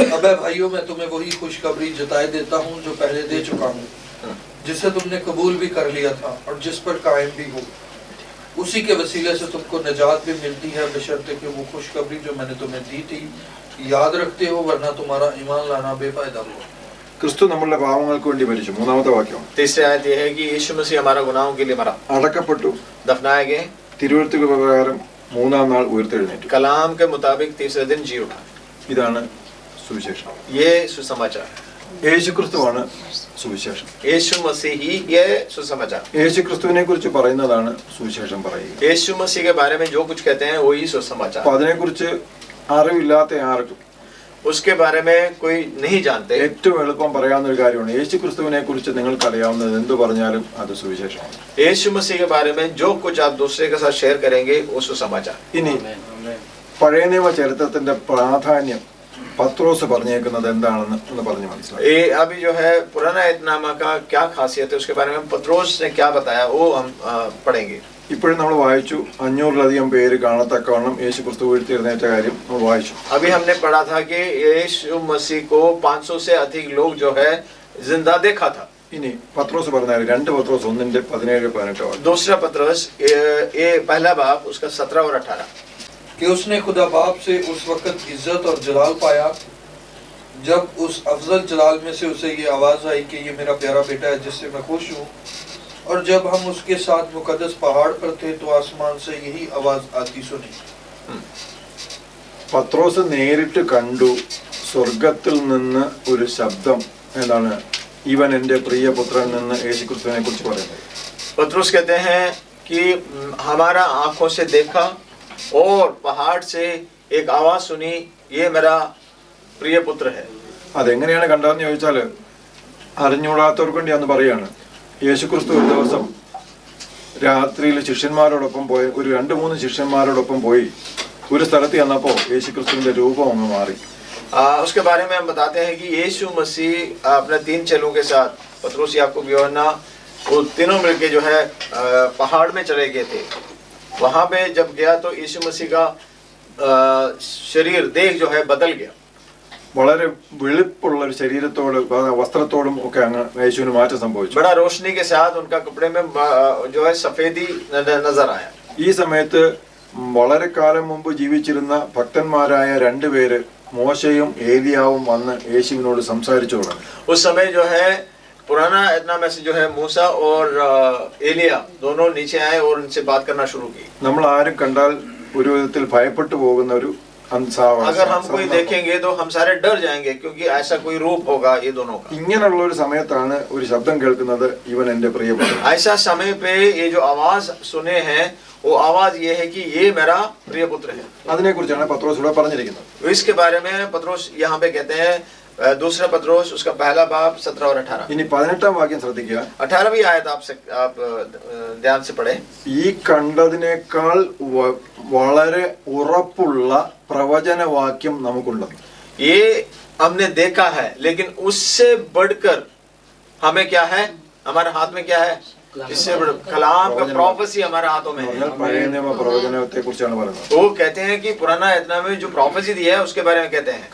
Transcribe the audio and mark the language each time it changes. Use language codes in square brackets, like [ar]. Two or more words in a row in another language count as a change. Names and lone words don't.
[hi] अबे भाइयों, मैं तुम्हें वही खुशखबरी जताए देता हूँ जो पहले दे चुका हूँ, जिसे तुमने कबूल भी कर लिया था और जिस पर कायम भी हो. उसी के वसीले से तुमको निजात भी मिलती है, बशर्ते कि वो खुशखबरी जो मैंने तुम्हें दी थी याद रखते हो, वरना तुम्हारा ईमान लाना बेफायदा हुआ. [ml] ക്രിസ്തു നമ്മളുടെ പാപങ്ങൾക്ക് വേണ്ടി മരിച്ചു. മൂന്നാമത്തെ വാക്യം. [hi] तीसरी आयत ये है कि यीशु मसीह हमारा गुनाहों के लिए मरा, [ml] അടക്കപ്പെട്ടു, [hi] दफनाए गए, [ml] തിരുവെഴുത്തുകൾ പ്രകാരം മൂന്നാം നാൾ ഉയർത്തെഴുന്നേറ്റു. [hi] कलाम के मुताबिक तीसरे दिन जी उठा. [ml] ഇതാണ് സുവിശേഷം. [hi] ये सुसमाचार है. [ml] യേശുക്രിസ്തുവാണ് സുവിശേഷം. [hi] यीशु मसीह ही ये सुसमाचार. [ml] യേശുക്രിസ്തുവിനെ കുറിച്ച് പറയുന്നതാണ് സുവിശേഷം പറയുക. [hi] यीशु मसीह के बारे में जो कुछ कहते हैं वही सुसमाचार. [ml] അപ്പൊ അതിനെക്കുറിച്ച് അറിവില്ലാത്ത ആർക്കും [hi] उसके बारे में कोई नहीं जानते. [ml] ഏറ്റവും എളുപ്പം പറയാവുന്ന ഒരു കാര്യമാണ് യേശുക്രിസ്തുവിനെ കുറിച്ച് നിങ്ങൾക്ക് അറിയാവുന്നത് എന്ത് പറഞ്ഞാലും അത് സുവിശേഷമാണ്. [hi] यीशु मसीह के बारे में जो कुछ आप दूसरे के साथ शेयर करेंगे वो सुसमाचार. [ml] ഇനി പഴയ നിയമ ചരിത്രത്തിന്റെ പ്രാധാന്യം പത്രോസ് പറഞ്ഞേക്കുന്നത് എന്താണെന്ന് ഒന്ന് പറഞ്ഞു മനസ്സിലായി. [hi] ये अभी जो है पुराना ऐतनामा का क्या खासियत है उसके बारे में पत्रोस ने क्या बताया वो हम पढ़ेंगे. [ml] ഇപ്പോഴും നമ്മൾ വായിച്ചു 500-ലധികം പേര് കാണത്തക്കവണ്ണം യേശു ക്രിസ്തു ഉയർത്തെഴുന്നേറ്റ കാര്യം നമ്മൾ വായിച്ചു. [hi] अभी हमने पढ़ा था कि यीशु मसीह को 500 से अधिक लोग जो है जिंदा देखा था. [ml] ഇനി പത്രോസ് പറഞ്ഞാൽ 2 പത്രോസ് 1:17-18 [hi] दूसरा पत्रोस ये पहला बाब उसका 17 और 18 कि उसने खुदा बाप से उस वक्त इज्जत और जलाल पाया जब उस अफजल जलाल में से उसे ये आवाज आई कि ये मेरा प्यारा बेटा है जिससे मैं खुश हूँ. और जब हम उसके साथ मुकद्दस पहाड़ पर थे तो आसमान से यही आवाज आती सुनी. [ml] പത്രോസ് നേരിട്ട് കണ്ടു സ്വർഗത്തിൽ നിന്ന് ഒരു ശബ്ദം. എന്താണ്? ഇവൻ എൻ്റെ പ്രിയപുത്രൻ എന്ന് യേശുക്രിസ്തുവിനെ കുറിച്ച് പറയുന്നത്. [hi] पत्रोस कहते हैं कि हमारा आंखों से देखा और पहाड़ से एक आवाज सुनी ये मेरा प्रिय पुत्र है. [ml] അതെങ്ങനെയാണ് കണ്ടതെന്ന് ചോദിച്ചാൽ അറിഞ്ഞുകൂടാത്തവർക്ക് വേണ്ടി അന്ന് പറയാണ്. യേശുക്രിസ്തു ഒരു ദിവസം രാത്രിയിൽ ശിഷ്യന്മാരോടൊപ്പം പോയി, ഒരു 2-3 ശിഷ്യന്മാരോടൊപ്പം പോയി ഒരു സ്ഥലത്ത് ചെന്നപ്പോൾ യേശുക്രിസ്തുവിന്റെ രൂപം അങ്ങ് മാറി. [hi] उसके बारे में हम बताते हैं कि यीशु मसीह अपने 3 चेलों के साथ पतरस याकूब यूहन्ना वो तीनों मिलके जो है पहाड़ में चले गए थे. वहां पे जब गया तो यीशु मसीह का शरीर देह जो है बदल गया. [ml] വളരെ വെളുപ്പുള്ള ഒരു ശരീരത്തോട് വസ്ത്രത്തോടും ഒക്കെ അങ്ങ് യേശുവിന് മാറ്റം സംഭവിച്ചു. [hi] बड़ा रोशनी के साथ उनका कपड़े में जो है सफेदी नजर आया. [ml] ഈ സമയത്ത് വളരെ കാലം മുമ്പ് ജീവിച്ചിരുന്ന ഭക്തന്മാരായ 2 പേര് മോശയും ഏലിയാവും വന്ന് യേശുവിനോട് സംസാരിച്ചു തുടങ്ങി. [hi] उस समय जो है पुराना इतना में से जो है मूसा और एलिया दोनों नीचे आए और उनसे बात करना शुरू की. [ml] നമ്മൾ ആരും കണ്ടാൽ ഒരു വിധത്തിൽ ഭയപ്പെട്ടു പോകുന്ന ഒരു [hi] अगर हम कोई देखेंगे तो हम सारे डर जाएंगे क्योंकि ऐसा कोई रूप होगा ये दोनों का. [ml] ഇങ്ങനെയുള്ള ഒരു സമയത്താണ് ഒരു ശബ്ദം കേൾക്കുന്നത്, ഇവൻ എൻ്റെ പ്രിയപുത്രൻ. [hi] ऐसा समय पे ये जो आवाज सुने हैं वो आवाज ये है कि ये मेरा प्रिय पुत्र है. [ml] അതിനെക്കുറിച്ചാണ് പത്രോസ് ഇവിടെ പറഞ്ഞിരിക്കുന്നത്. [hi] इसके बारे में पत्रोस यहाँ पे कहते हैं दूसरा पत्रोस उसका पहला बाब 17 और 18. [ml] ഇനി 18-ാം വാക്യം ശ്രദ്ധിക്കുക. [hi] 18वीं आयत आप ध्यान से पढ़े. [ml] ഈ കണ്ടതിനേക്കാൾ വളരെ ഉറപ്പുള്ള പ്രവചനവാക്യം നമുക്കുണ്ട്. [hi] ये हमने देखा है लेकिन उससे बढ़कर हमें क्या है, हमारे हाथ में क्या है, इससे कलाम का प्रोफेसी हमारे हाथों में है. [ml] പഴയ നിയമ പ്രവചനത്തെ കുറിച്ചാണ് പറയുന്നത്. [hi] वो कहते हैं कि पुराना इतना में जो प्रोफेसी दिया है उसके बारे में कहते हैं.